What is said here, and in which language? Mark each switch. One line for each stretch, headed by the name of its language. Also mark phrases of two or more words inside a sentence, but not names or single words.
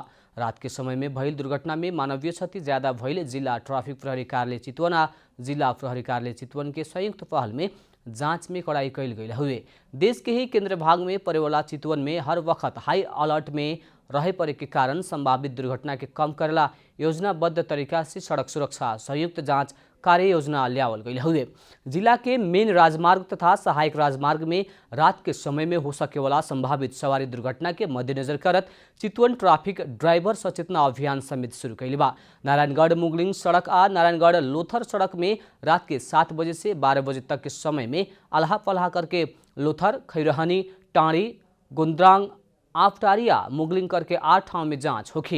Bhojpuri: रात के समय में भइल दुर्घटना में मानवीय क्षति ज्यादा भइले जिला ट्राफिक प्रहरी कार्यालय चितवन आ जिला प्रहरी कार्यालय चितवन के संयुक्त पहल में जांच में कड़ाई कैल गई हुए देश के ही केंद्र भाग में पड़ेवाला चितवन में हर वक्त हाई अलर्ट में रहे पड़े के कारण संभावित दुर्घटना के कम करेला योजनाबद्ध तरीका से सड़क सुरक्षा संयुक्त जांच कार्य योजना लियावल गई हुए। जिला के मेन राजमार्ग तथा सहायक राजमार्ग में रात के समय में हो सके वाला संभावित सवारी दुर्घटना के मद्देनजर करत चितवन ट्राफिक ड्राइवर सचेतना अभियान समिति शुरू कैले बा। नारायणगढ़ मुगलिंग सड़क आ नारायणगढ़ लोथर सड़क में रात के 7 बजे से 12 बजे तक के समय में अल्हा पल्हा करके लोथर, खैरहनी, टाँड़ी, गुंद्रांग, आफटारिया, मुगलिंग करके 8 ठाव में जांच होखी।